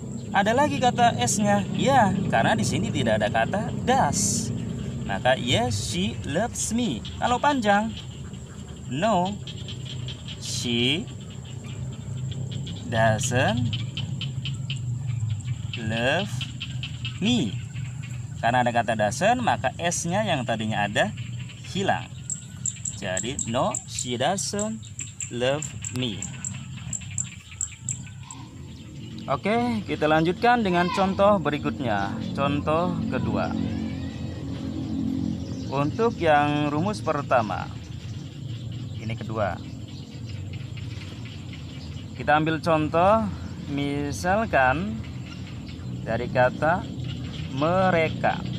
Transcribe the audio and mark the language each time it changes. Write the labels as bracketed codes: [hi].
[id] Ada lagi kata S-nya. Ya, karena di sini tidak ada kata does. [en] Maka yes, she loves me. [id] Kalau panjang, [en] no, she doesn't love me. [id] Karena ada kata doesn't, maka S-nya yang tadinya ada hilang. [en] Jadi no, she doesn't love me. [id] Oke, kita lanjutkan dengan contoh berikutnya. Contoh kedua. Untuk yang rumus pertama, ini kedua. Kita ambil contoh, misalkan dari kata mereka.